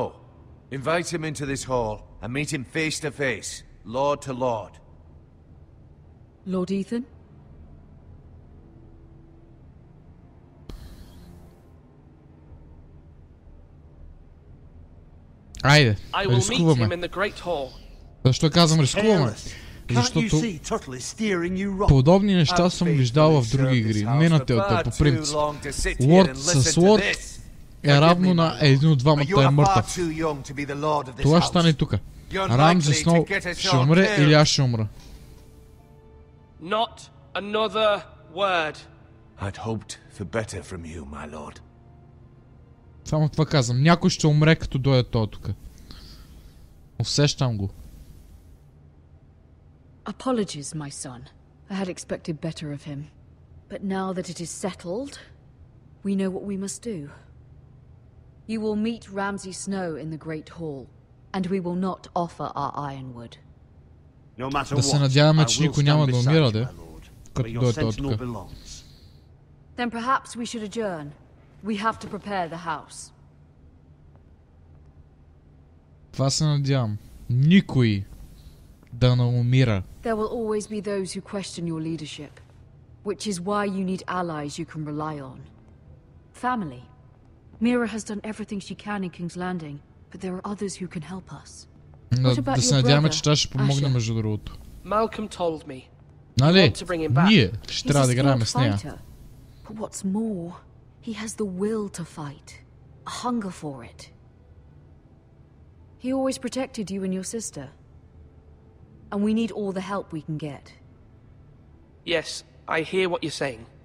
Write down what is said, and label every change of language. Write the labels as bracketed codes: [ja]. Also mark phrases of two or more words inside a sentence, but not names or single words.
[en] Invite him into this hall and meet him face to face, lord to lord. Lord Ethan? [bg] Айде, [en] I will meet him [bg] рискуваме. [en] in the great hall. [bg] Защо казвам рискуваме? [en] Can't you [bg] Защото [en] see Tuttle is steering you wrong? [bg] подобни неща съм виждал в други игри. Не на Telltale, по принцип. Лорд с лорд е равно на един от двамата е мъртъв. Това ще стане тук. Рамзи Сноу ще умре или аз ще умра. [en] Not another word. I'd hoped for better from you, my lord. [bg] Само това казвам. Някой ще умре като дойде той тук. Усещам го. [en] Apologies, my son. I had expected better of him. But now that it is settled, we know what we must do. You will meet Ramsay Snow in the Great Hall, and we will not offer our ironwood. No matter [bg] Да се [en] what, [bg] надяваме, [en] I [bg] че [en] will [bg] никой [en] stand [bg] няма да [en] beside [bg] умира, [en] you, [bg] де. [en] my lord, where [bg] Като [en] your [bg] дойде той [en] sentinel [bg] тук. [en] belongs. Then perhaps we should adjourn. We have to prepare the house. [bg] Това се надявам. Никой да не умира. [en] There will always be those who question your leadership, which is why you need allies you can rely on. Family. Mira has done everything she can in King's Landing, but there are others who can help us. [bg] Да се надяваме, че тя ще помогне между другото. [en] Malcolm told me. [bg] Нали? [en] want to bring him back. [bg] Ние ще [en] He's [bg] трябва [en] a [bg] да играем [en] skilled [bg] с нея. [en] fighter, but what's more, he has the will to fight, a hunger for it. He always protected you and your sister, and we need all the help we can get. Yes, I hear what you're saying.